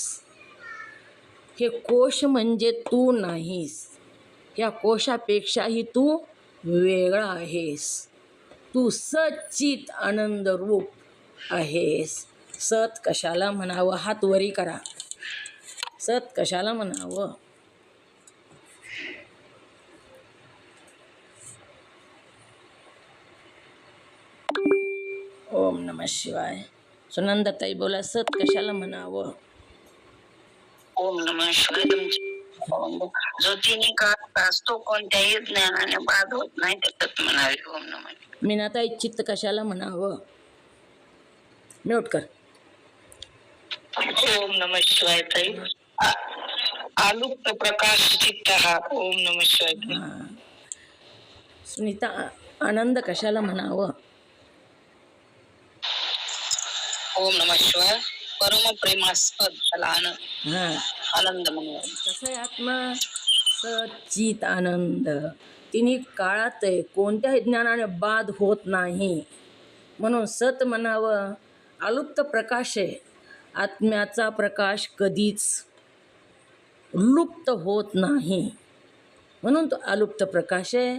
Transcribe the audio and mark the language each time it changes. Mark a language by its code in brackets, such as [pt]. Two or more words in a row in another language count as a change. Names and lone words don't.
[mr] हे कोश म्हणजे तू नाहीस. ह्या कोशापेक्षाही तू वेगळा आहेस. तू सच्चित आनंद रूप आहेस. सत कशाला म्हणावं? हात वरी करा. सत कशाला म्हणावं? [sa] ओम नमः शिवाय. [mr] सुनंदाताई बोला, सत कशाला म्हणावं? [sa] ओम नमः शिवाय. [mr] जो तिन्ही काळ असतो कोणत्याही ज्ञानाने बाद होत नाही त्याच्यात म्हणावे. [sa] ओम नमः. [mr] मीनाताई चित्त कशाला म्हणावं? म्यूट कर. [sa] ओम नमः शिवाय [mr] ताई. आलुप्त प्रकाश चित्त हा. [sa] ओम नमः शिवाय ताई. [mr] हां. सुनीता, आनंद कशाला म्हणावं? [sa] ओम नमः शिवाय. [mr] परम प्रेमास्पद त्याला हां, आनंद म्हणूया. कसं आहे आत्मा? सच्चित आनंद. तिन्ही काळात आहे, कोणत्याही ज्ञानाने बाध होत नाही. म्हणून सत म्हणावं. अलुप्त प्रकाश आहे. आत्म्याचा प्रकाश कधीच लुप्त होत नाही, म्हणून तो अलुप्त प्रकाश आहे.